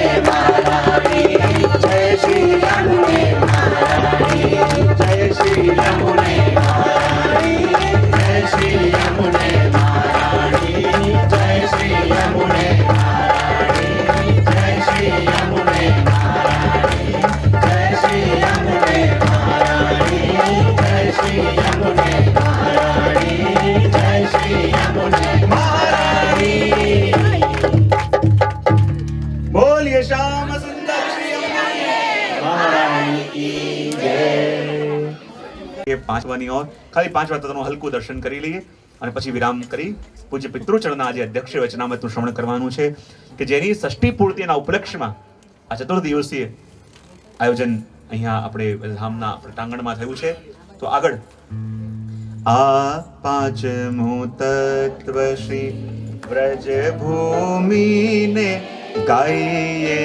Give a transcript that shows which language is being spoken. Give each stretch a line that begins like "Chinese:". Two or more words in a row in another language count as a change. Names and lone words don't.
Hindi: महारानी जय श्री यमुने महारानी जय श्री यमुने महारानी जय श्री यमुने महारानी जय श्री यमुने महारानी जय श्री यमुने महारानी जय श्री यमुने महारानी जय श्री यमुने महारानी जय श्री यमुने महारानी। बोलिए श्याम सुंदर श्री यमुने महारानी की जय।
Gujarati: પાંચવાની ઓર ખાલી 5 વાર તત્વનું હલકું દર્શન કરી લઈએ અને પછી વિરામ કરી પૂજ્ય પિતૃચરણના આજે અધ્યક્ષ વચનામૃતનું શ્રવણ કરવાનું છે કે જેની ષષ્ઠી પૂર્તિના ઉપલક્ષમાં આ ચતુર્દિવસીય આયોજન અહીંયા આપણે ધામના પ્રાંગણમાં થયું છે। તો આગળ આ પાંચમું તત્વ શ્રી વ્રજ ભૂમિને ગાઈએ